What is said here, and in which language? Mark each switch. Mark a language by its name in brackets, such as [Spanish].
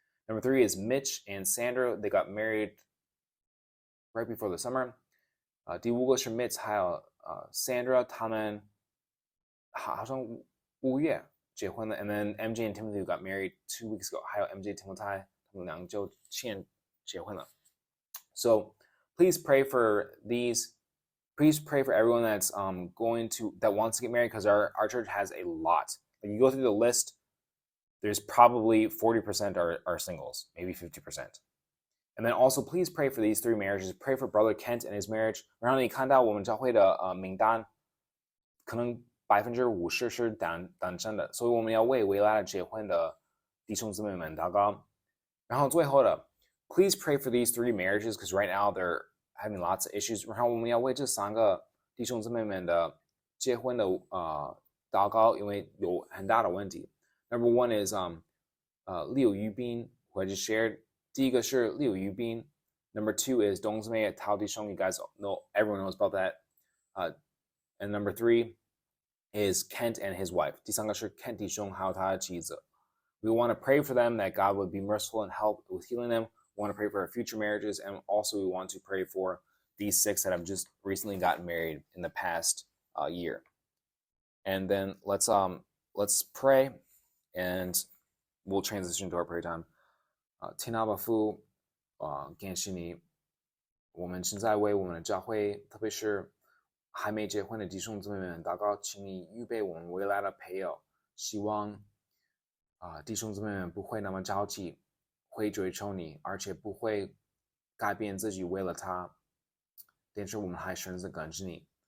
[English] Number 3 is Mitch and Sandra. They got married right before the summer. [Chinese] 第5个是 Mitch 还有Sandra， 他们好像5月结婚了。 [English] And then MJ and Timothy got married 2 weeks ago. [Chinese] 还有 MJ Timothy 他们2周前结婚了。 [English] So please pray for these. Please pray for everyone that's that wants to get married, because our church has a lot. Like you go through the list, there's probably 40% are singles, maybe 50%. And then also please pray for these 3 marriages. Pray for Brother Kent and his marriage. [Chinese] 然后你看到我们教会的名单，可能50%是单身的，所以我们要为未来结婚的弟兄姊妹们祷告。然后最后的 [English] please pray for these 3 marriages, because right now they're having lots of issues. [Chinese] 然后我们要为这3个弟兄姊妹们的结婚的祷告，因为有很大的问题。 [English] Number 1 is Liu Yubin, who I just shared. [Chinese] 第一个是Liu Yubin. [English] Number 2 is Dong Zimei Tao Dishong. You guys know, everyone knows about that. And number 3 is Kent and his wife. [Chinese] 第3个是 Kent Dishong 还有他的妻子。 [English] We want to pray for them, that God would be merciful and help with healing them. We want to pray for our future marriages, and also we want to pray for these 6 that have just recently gotten married in the past year. And then let's pray, and we'll transition to our prayer time. [Chinese] 天父爸父，感谢你，我们现在为我们的教会，特别是还没结婚的弟兄姊妹们祷告，请你预备我们未来的配偶，希望弟兄姊妹们不会那么着急，会追求你，而且不会改变自己为了他，但是我们还选择跟着你。